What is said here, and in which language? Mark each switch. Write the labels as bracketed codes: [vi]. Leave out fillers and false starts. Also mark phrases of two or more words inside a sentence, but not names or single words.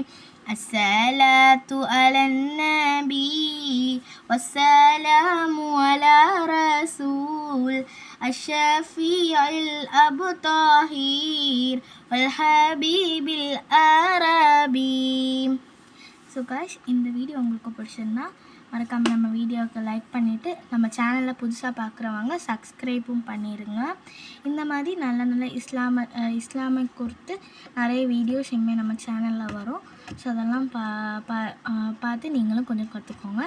[ar] الصلاة على النبي والسلام على رسول الشفيع الأبطاهير والحبيب العربي. [en] so guys, [ta] இந்த வீடியோ உங்களுக்கு பிடிச்சிருந்தா மறக்காமல் நம்ம வீடியோவுக்கு லைக் பண்ணிவிட்டு நம்ம சேனலில் புதுசாக பார்க்குறவங்க சப்ஸ்கிரைபும் பண்ணிடுங்க. இந்த மாதிரி நல்ல நல்ல இஸ்லாமை குறித்து நிறைய வீடியோஸ் இனிமேல் நம்ம சேனலில் வரும். ஸோ அதெல்லாம் பார்த்து நீங்களும் கொஞ்சம் கற்றுக்கோங்க.